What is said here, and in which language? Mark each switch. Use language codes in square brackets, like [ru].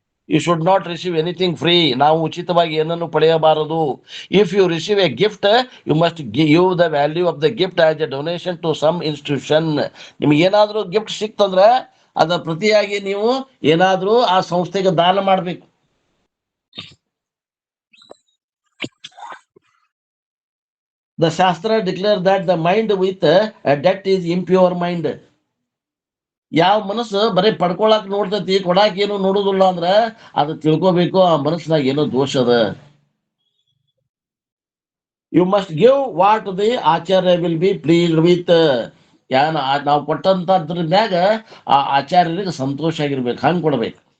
[en] You should not receive anything free. [kn] ನಾವು ಉಚಿತವಾಗಿ ಏನನ್ನು ಪಡೆಯಬಾರದು. [en] If you receive a gift you must give the value of the gift as a donation to some institution. [kn] ನಿಮ್ಗೆ ಏನಾದ್ರೂ gift ಸಿಕ್ತಂದ್ರೆ ಅದರ ಪ್ರತಿಯಾಗಿ ನೀವು ಏನಾದ್ರೂ ಆ ಸಂಸ್ಥೆಗೆ ದಾನ ಮಾಡ್ಬೇಕು. [en] The Shastra declare that the mind with a debt is impure mind. [kn] ಯಾವ ಮನಸ್ಸು ಬರೀ ಪಡ್ಕೊಳಕ್ ನೋಡ್ತೈತಿ, ಕೊಡಾಕ್ ಏನು ನೋಡುದಿಲ್ಲ ಅಂದ್ರ ಅದು ತಿಳ್ಕೊಬೇಕು ಆ ಮನಸ್ಸಿನಾಗ ಏನೋ ದೋಷ ಅದ. [en] You must give what the acharya will be pleased with. [kn] ನಾವು ಕೊಟ್ಟಂತದ್ರ ಮ್ಯಾಗ ಆ ಆಚಾರ್ಯರಿಗೆ ಸಂತೋಷ ಆಗಿರ್ಬೇಕು, ಹಂಗ್ ಕೊಡ್ಬೇಕು.